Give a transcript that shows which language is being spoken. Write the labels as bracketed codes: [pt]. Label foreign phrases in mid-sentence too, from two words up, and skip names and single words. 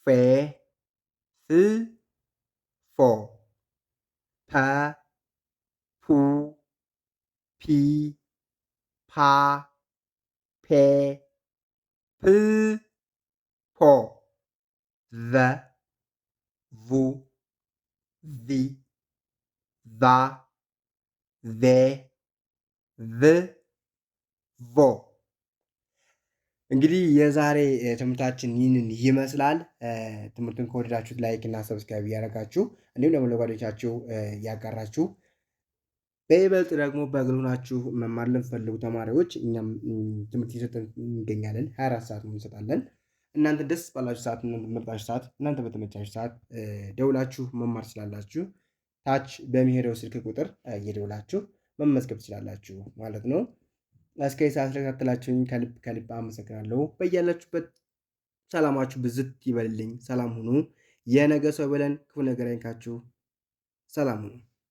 [am] ፍ ፎ ፐ ፑ ፒ ፓ ፔ ፕ ፖ ቨ ቡ ቪ ቫ ቬ ቭ ቮ። እንግዲህ የዛሬ ትምህርታችን ይህንን ይመስላል። ትምህርቱን ከወደዳችሁት ላይክ እና ሰብስክራይብ እያደረጋችሁ እንዲሁም ደግሞ ለጓደኞቻችሁ እያጋራችሁ በይበልጥ ደግሞ በግል ሆናችሁ መማር ለምትፈልጉ ተማሪዎች እኛም ትምህርት እየሰጠን እንገኛለን። 24 ሰዓት እንሰጣለን። እናንተ ደስ ባላችሁ ሰዓት፣ እናንተ በመረጣችሁ ሰዓት፣ እናንተ በተመቻችሁ ሰዓት ደውላችሁ መማር ስላላችሁ ታች በሚሄደው ስልክ ቁጥር እየደውላችሁ መመዝገብ ትችላላችሁ ማለት ነው። እስከ ሰዓት ስለተከታተላችሁኝ ከልብ ከልብ አመሰግናለሁ። በያላችሁበት ሰላማችሁ ብዝት ይበልልኝ። ሰላም ሁኑ። የነገ ሰው ብለን ክፉ ነገር አይንካችሁ። ሰላም ሁኑ።